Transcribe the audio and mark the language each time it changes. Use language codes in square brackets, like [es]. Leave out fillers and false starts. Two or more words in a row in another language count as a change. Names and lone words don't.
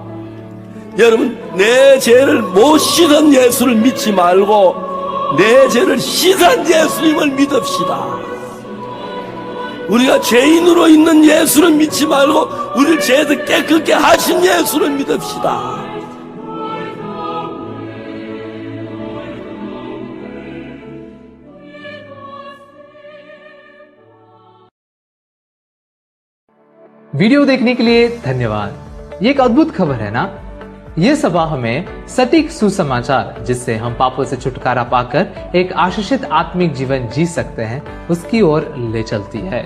[ko] 여러분 내 죄를 못 씻은 예수를 믿지 말고 내 죄를 씻은 예수님을 믿읍시다. 우리가 죄인으로 있는 예수를 믿지 말고 우리를 죄도 깨끗게 하신 예수를 믿읍시다. [hi] वीडियो देखने के लिए धन्यवाद। ये एक अद्भुत खबर है ना। ये सभा हमें सटीक सुसमाचार जिससे हम पापों से छुटकारा पाकर एक आशीषित आत्मिक जीवन जी सकते हैं उसकी ओर ले चलती है।